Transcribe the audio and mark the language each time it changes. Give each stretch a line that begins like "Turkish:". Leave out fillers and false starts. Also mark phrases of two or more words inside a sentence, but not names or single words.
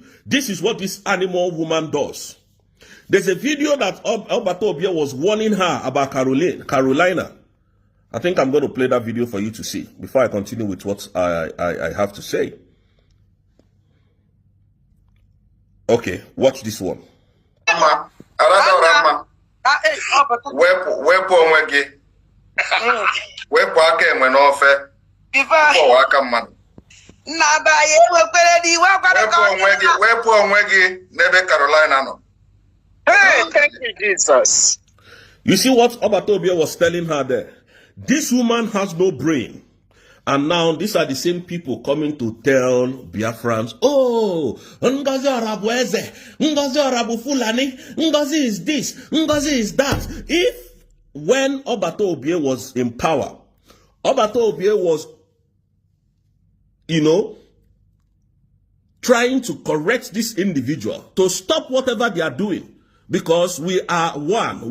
English: This is what this animal woman does. There's a video that Obatobie was warning her about Carolina. I think I'm going to play that video for you to see before I continue with what I have to say. Okay, watch this one.
Igbo: Adadioranma. Wepu onwe gị. Wepu aka enwe n'ofe. Wepu aka mmadụ. Wepu onwe gị n'ebe Carolina nọ.
English: Hey, thank you, Jesus. You see what Obatobie was telling her there? This woman has no brain. And now these are the same people coming to tell Biafrans, oh, Ngozi Arabu Eze, Ngozi Arabu Fulani, Ngozi is this, Ngozi is that. If when Obatobie was in power, Obatobie was, you know, trying to correct this individual, to stop whatever they are doing, because we are one.